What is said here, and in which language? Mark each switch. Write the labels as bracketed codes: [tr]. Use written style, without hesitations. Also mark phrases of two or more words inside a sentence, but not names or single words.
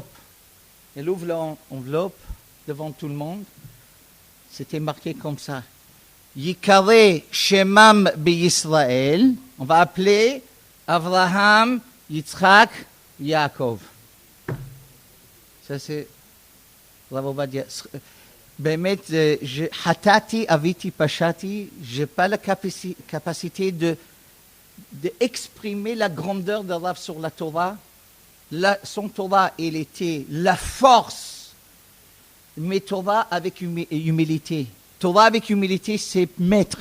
[fr] Elle ouvre l'enveloppe devant tout le monde. C'était marqué comme ça. [he] יקרא שמם בישראל. [fr] On va appeler Avraham, Yitzhak, Yaakov. Ça c'est Rav Ovadia. [he] באמת, חטאתי, אביתי, פשעתי, [fr] j'ai pas la capacité d'exprimer la grandeur de Rav sur la Torah. Son Torah, il était la force, mais Torah avec humilité. Torah avec humilité, c'est maître.